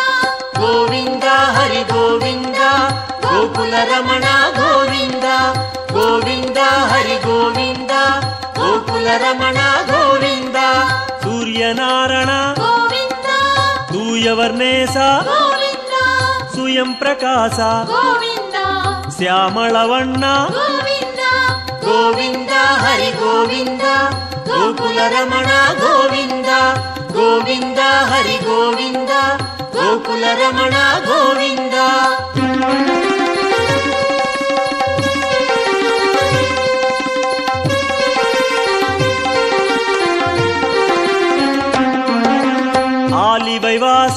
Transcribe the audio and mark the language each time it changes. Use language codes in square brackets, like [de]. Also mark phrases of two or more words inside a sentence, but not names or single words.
[ta] கோவிந்தா ஹரி கோவிந்தா கோகுல ரமணா கோவிந்தா கோவிந்தா ஹரி கோவிந்தா கோகுல ரமணா கோவிந்தா. சூரியநாராயண கோவிந்தா தூயவர்ணேச கோவிந்தா சுயம் பிரகாச கோவிந்தா [kn] ಶ್ಯಾಮಳವಣ್ಣ [ta] கோவிந்தா [kn] ಗೋವಿಂದ ಹರಿ ಗೋವಿಂದ ಗೋಕುಲ ರಮಣ ಗೋವಿಂದ ಗೋವಿಂದ ಹರಿ ಗೋವಿಂದ ಗೋಕುಲ ರಮಣ ಗೋವಿಂದ. ಆಲಿವೈವಾಸ